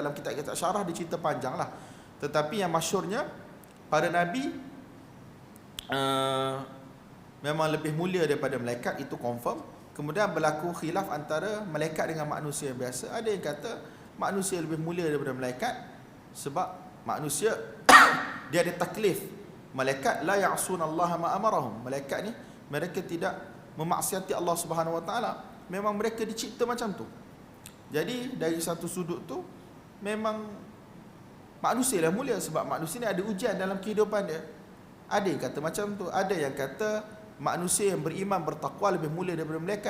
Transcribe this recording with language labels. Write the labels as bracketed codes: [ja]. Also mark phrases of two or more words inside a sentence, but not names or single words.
[ms] Dalam kitab-kitab syarah dia cerita panjang lah. Tetapi yang masyhurnya, para Nabi memang lebih mulia daripada malaikat, itu confirm. Kemudian berlaku khilaf antara malaikat dengan manusia yang biasa. Ada yang kata manusia lebih mulia daripada malaikat sebab manusia dia ada taklif. [ar] Malaikat لا يعصون الله ما أمرهم. [ms] Malaikat ni mereka tidak memaksiati Allah [ar] سبحانه وتعالى. [ms] Memang mereka dicipta macam tu. Jadi dari satu sudut tu memang manusia lah mulia sebab manusia ni ada ujian dalam kehidupan dia. Ada yang kata macam tu, ada yang kata manusia yang beriman bertakwa lebih mulia daripada malaikat.